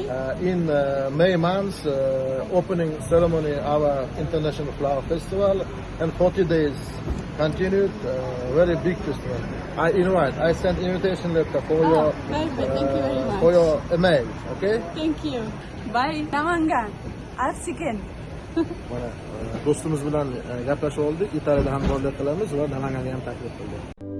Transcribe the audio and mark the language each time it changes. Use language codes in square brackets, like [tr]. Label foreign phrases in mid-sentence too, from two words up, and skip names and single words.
[en] In May month, opening ceremony our International Flower Festival, and 40 days continued, very big festival. I sent invitation letter for your Perfect. Thank you very much. for your email. Okay. Thank you. Bye. [uz] Namangan. Axsikent. Mana do'stimiz bilan gaplashib oldik. Italiyada hamkorlik qilamiz va Namanganga ham taklif qildik.